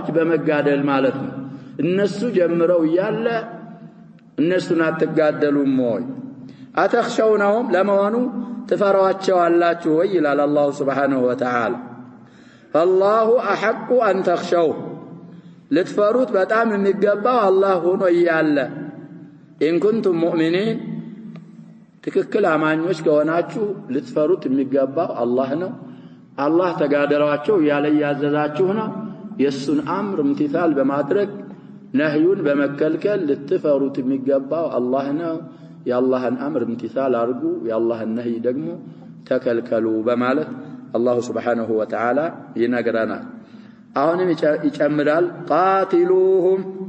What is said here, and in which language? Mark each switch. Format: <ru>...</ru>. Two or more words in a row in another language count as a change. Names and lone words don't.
<am>በመጋደል ማለት ነው እነሱ ጀምረው ያለ እነሱን አትጋደሉም ወይ አተخشونهم ለማኑ ተፈራዋቸው አላችሁ ወይ ይላል አላህ Subhanahu</am> <ar>وتعالى فالله احق ان تخشوه</ar> <am>ልትፈሩት በጣም የሚገባው አላህ ሆኖ ይያለ إن</am> <ar>كنتم مؤمنين تككل</ar> <am>አማኞች ከሆናችሁ ልትፈሩት የሚገባው አላህ ነው አላህ ተጋደሏቸው ያለ ያዘዛችሁ ነው የሱን አምር ምትታል በማድረግ ነህዩን በመከልከል ልትፈሩት የሚገባው አላህ ነው የአላህን አምር ምትታል አርጉ የአላህን ነህይ ደግሞ ተከልከሉ በማለት አላህ</am> <ar>سبحانه وتعالى</ar> <am>ይነግረናል አሁንም ይጨምራል ቃቲሉሁም</am>